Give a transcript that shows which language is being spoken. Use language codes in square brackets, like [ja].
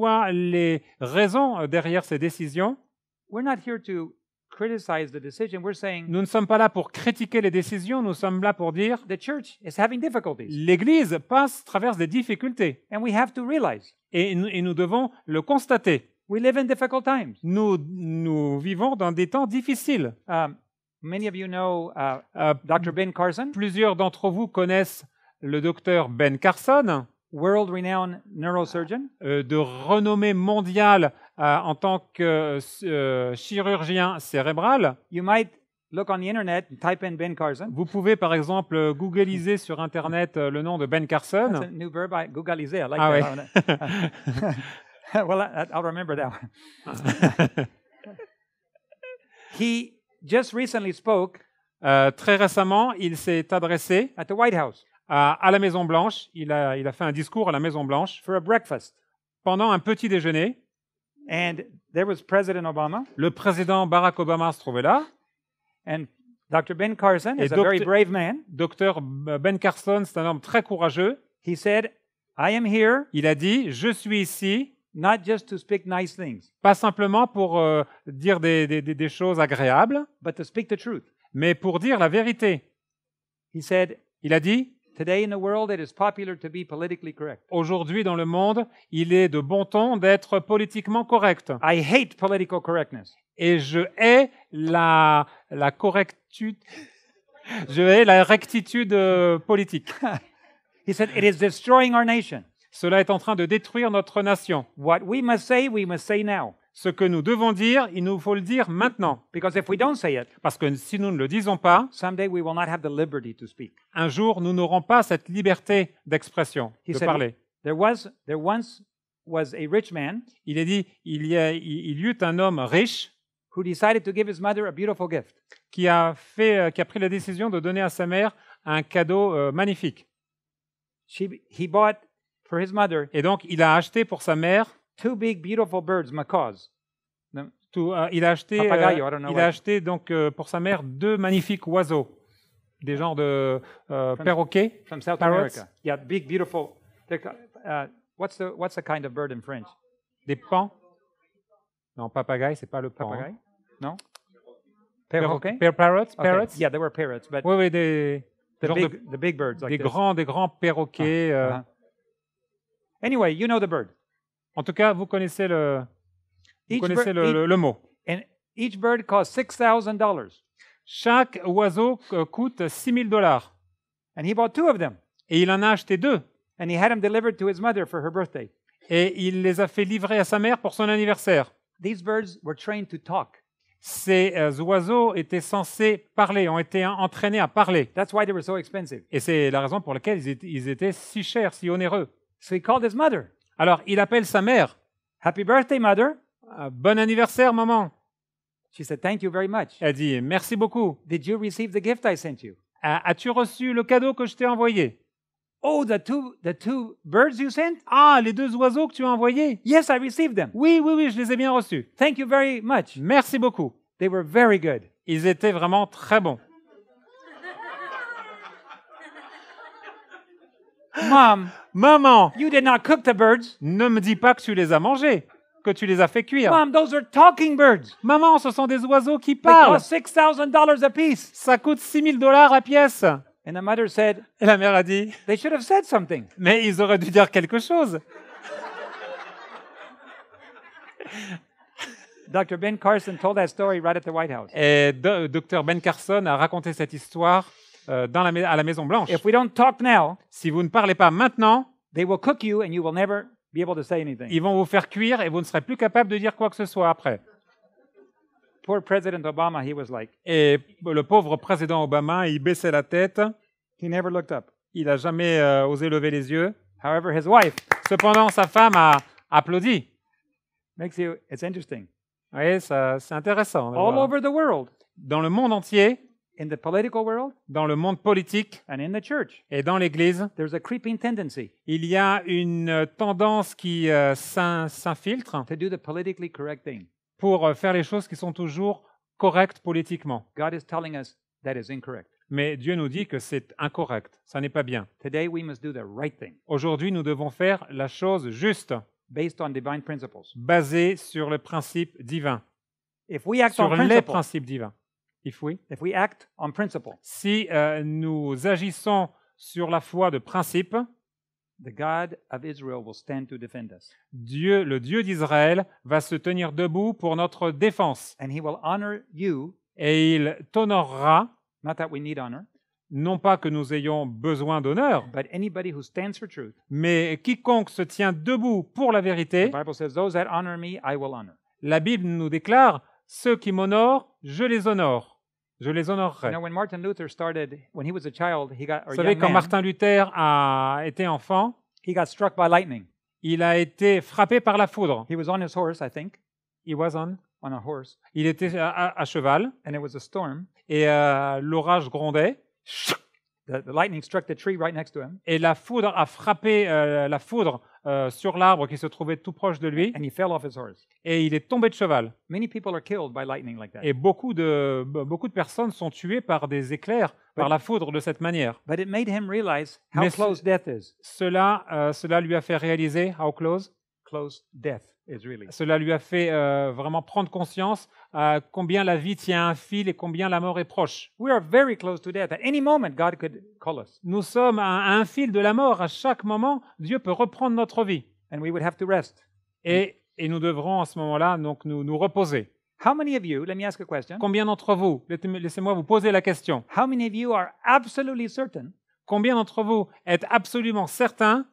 [fr] soient les raisons derrière ces décisions, [en] we're not here to criticize the decision. We're saying [fr] nous ne sommes pas là pour critiquer les décisions, nous sommes là pour dire [en] the church is having difficulties. [fr] l'Église traverse des difficultés [en] And we have to realize [fr] et nous devons le constater. [en] we live in difficult times. [fr] Nous vivons dans des temps difficiles. [en] Many of you know Euh, Dr. Ben Carson, [fr] Plusieurs d'entre vous connaissent le docteur Ben Carson, [en] world-renowned neurosurgeon. [fr] de renommée mondiale en tant que chirurgien cérébral. [en] You might look on the internet and type in Ben Carson. [fr] Vous pouvez par exemple googliser sur Internet le nom de Ben [en] That's a [fr] Carson. [en] new verb. Googlize. I like Ah that. Well, I'll remember that one. He just recently spoke [fr] Très récemment, il s'est adressé [en] at the White House [fr] à la Maison-Blanche. Il a fait un discours à la Maison-Blanche [en] for a breakfast. [fr] pendant un petit déjeuner. [en] And there was President Obama, [fr] Le président Barack Obama se trouvait là. [en] and Dr. Ben Carson [fr] Et [en] is a very [fr] Dr. [en] brave man. [fr] Docteur Ben Carson, c'est un homme très courageux. [en] He said, I am here [fr] Il a dit « Je suis ici, [en] not just to speak nice things, [fr] pas simplement pour dire des choses agréables, [en] but to speak the truth. [fr] mais pour dire la vérité. [en] He said, » [fr] Il a dit [en] today in the world, it is popular to be politically correct. [fr] « Aujourd'hui dans le monde, il est de bon ton d'être politiquement correct. [en] I hate political correctness. [fr] Et je hais la correctitude, je hais la rectitude politique. [en] He said, it is destroying our nation. [fr] Cela est en train de détruire notre nation. [en] What we must say now. [fr] Ce que nous devons dire, il nous faut le dire maintenant. [en] Because if we don't say it, [fr] Parce que si nous ne le disons pas, [en] someday we will not have the liberty to speak. [fr] un jour, nous n'aurons pas cette liberté d'expression, [en] He [fr] de [en] said, [fr] parler. [en] There once was a rich man [fr] Il est dit, il y eut un homme riche [en] who decided to give his mother a beautiful gift. [fr] qui a pris la décision de donner à sa mère un cadeau magnifique. [en] He bought for his mother [fr] Et donc, il a acheté pour sa mère, [en] two big beautiful birds, macaws. [fr] il a acheté, [en] Papagayo, I don't know [fr] il [en] what. [fr] a acheté donc pour sa mère 2 magnifiques oiseaux, des genres de perroquets. [en] From South Parrots? America. Yeah, big, beautiful. What's the kind of bird in French? [fr] Des pans. Non, papagaï, c'est pas le pan. [en] Papagayo? [fr] Hein. [en] No? Perroquet? Parrots, Okay. parrots. Yeah, there were parrots, but [fr] Oui, des [en] the big birds like this. [fr] des grands perroquets. Uh-huh. [en] Anyway, you know the bird. [fr] En tout cas, vous connaissez le mot. [en] And each bird costs $6,000. [fr] Chaque oiseau coûte $6,000. [en] And he bought two of them. [fr] Et il en a acheté 2. [en] And he had them delivered to his mother for her birthday. [fr] Et il les a fait livrer à sa mère pour son anniversaire. [en] These birds were trained to talk. [fr] Ces oiseaux étaient censés parler, ont été entraînés à parler. [en] That's why they were so expensive. [fr] Et c'est la raison pour laquelle ils étaient si chers, si onéreux. [en] So he called his mother. [fr] Alors, il appelle sa mère. [en] Happy birthday, mother. [fr] Bon anniversaire, maman. [en] She said, thank you very much. [fr] Elle dit, merci beaucoup. [en] Did you receive the gift I sent you? [fr] As-tu reçu le cadeau que je t'ai envoyé? [en] Oh, the two birds you sent? [fr] Ah, les 2 oiseaux que tu as envoyés? [en] Yes, I received them. [fr] Oui, oui, oui, je les ai bien reçus. [en] Thank you very much. [fr] Merci beaucoup. [en] They were very good. [fr] Ils étaient vraiment très bons. [en] Mom, [fr] Maman, [en] you did not cook the birds. [fr] ne me dis pas que tu les as mangés, que tu les as fait cuire. [en] Mom, those are talking birds. [fr] Maman, ce sont des oiseaux qui [en] They [fr] parlent. [en] cost $6,000 a piece. [fr] Ça coûte $6,000 la pièce. [en] And the mother said, [fr] Et la mère a dit, [en] they should have said something. [fr] mais ils auraient dû dire quelque chose. [en] Dr. Ben Carson told that story right at the White House. [fr] Et Dr. Ben Carson a raconté cette histoire à la Maison Blanche. [en] If we don't talk now, [fr] Si vous ne parlez pas maintenant, [en] they will cook you and you will never be able to say anything. [fr] ils vont vous faire cuire et vous ne serez plus capable de dire quoi que ce soit après. [en] Poor President Obama, he was like, [fr] Et le pauvre président Obama, il baissait la tête, [en] he never looked up. [fr] il n'a jamais osé lever les yeux. [en] However, his wife [fr] Cependant, sa femme a applaudi. [en] it's interesting. [fr] Vous voyez, c'est intéressant. de [en] All [fr] voir. [en] over the world, [fr] Dans le monde entier, [en] in the political world [fr] dans le monde politique [en] and in the church, [fr] et dans l'Église, [en] there's a creeping tendency [fr] il y a une tendance qui s'infiltre [en] to do the politically correct thing. [fr] pour faire les choses qui sont toujours correctes politiquement. [en] God is telling us that is incorrect. [fr] Mais Dieu nous dit que c'est incorrect, ça n'est pas bien. [en] Today, we must do the right thing [fr] Aujourd'hui, nous devons faire la chose juste, [en] based on divine principles. [fr] basée sur le principe divin, [en] If we act [fr] sur [en] on [fr] les [en] principle, [fr] principes divins. [en] If if we act on principle, [fr] Si nous agissons sur la foi de principe, [en] the God of Israel will stand to defend us. [fr] Dieu, le Dieu d'Israël, va se tenir debout pour notre défense [en] And he will honor you, [fr] et il t'honorera, [en] not that we need honor, [fr] non pas que nous ayons besoin d'honneur, [en] but anybody who stands for truth. [fr] mais quiconque se tient debout pour la [en] The [fr] vérité. [en] Bible says, those that honor me, I will honor. [fr] La Bible nous déclare, ceux qui m'honorent, je les honore. Je les [en] You [fr] honorerai. [en] know, when Martin Luther started, when he was a child, [fr] Vous [en] or [fr] savez, [en] young [fr] quand [en] man, [fr] Martin Luther a été enfant, [en] he got struck by lightning. [fr] il a été frappé par la foudre. [en] He was on his horse, I think, He was on. on a horse, [fr] Il était à cheval [en] and it was a storm. [fr] et l'orage grondait [en] The lightning struck the tree right next to him, [fr] et la foudre a frappé la foudre sur l'arbre qui se trouvait tout proche de lui [en] and he fell off his horse. [fr] et il est tombé de cheval. [en] Many people are killed by lightning like that. [fr] Et beaucoup de personnes sont tuées par des éclairs, par la foudre de cette manière. [en] But it made him realize how [fr] Mais [en] close death is. [fr] Cela lui a fait réaliser, [en] how close, Close death is really. [fr] cela lui a fait vraiment prendre conscience combien la vie tient à un fil et combien la mort est proche. [en] We are very close to death. At any moment, God could call us, [fr] Nous sommes à un fil de la mort. À chaque moment, Dieu peut reprendre notre vie. [en] and we would have to rest. [fr] Et nous devrons à ce moment-là donc nous reposer. [en] How many of you, let me ask a question, [fr] Combien d'entre vous, laissez-moi vous poser la question, [en] how many of you are absolutely certain [fr] combien d'entre vous êtes absolument certains